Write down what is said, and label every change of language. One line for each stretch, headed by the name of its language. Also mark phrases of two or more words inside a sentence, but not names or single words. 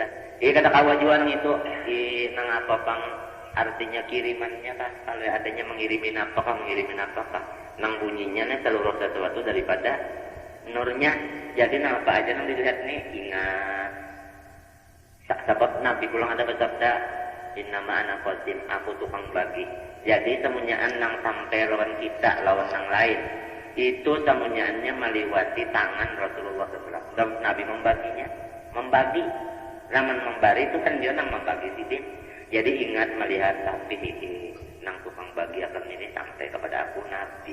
Banjar: Kata kawajuan itu nang apa pang artinya kirimannya kah? Kalau adanya mengirimin apakah nang bunyinya seluruh sesuatu daripada nurnya. Jadi nang apa aja nang dilihat nih ingat. Sahabat Nabi pulang ada bersabda,
Arabic: إنما أنا قاسم,
Banjar: aku tukang bagi. Jadi semunyaan nang sampai lawan kita, lawan nang lain. Itu semunyaannya meliwati tangan Rasulullah SAW. Dan Nabi membaginya, membagi. Zaman membari itu kan dia nang membagi sidin. Jadi ingat melihat tapi nang tukang bagi akan ini sampai kepada aku Nabi.